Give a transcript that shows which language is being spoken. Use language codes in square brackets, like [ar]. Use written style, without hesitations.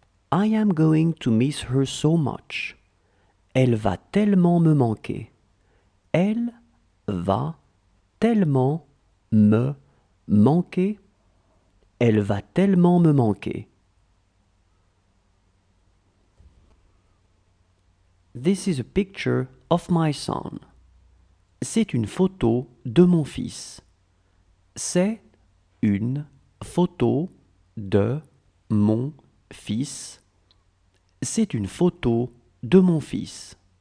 [en] I am going to miss her so much. [fr] Elle va tellement me manquer. Elle va tellement me manquer. Elle va tellement me manquer. [en] This is a picture of my son. [fr] C'est une photo de mon fils. C'est une photo de mon fils. C'est une photo de mon fils.